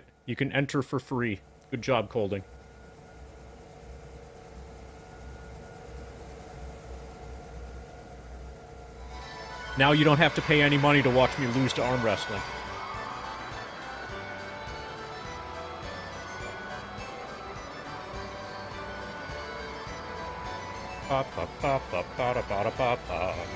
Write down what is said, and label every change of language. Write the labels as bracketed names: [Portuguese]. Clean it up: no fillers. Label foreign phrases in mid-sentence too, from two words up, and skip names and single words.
[English] You can enter for free. Good job, Colding. Now you don't have to pay any money to watch me lose to arm wrestling. Pa pa pa pa pa da pa da pa pa.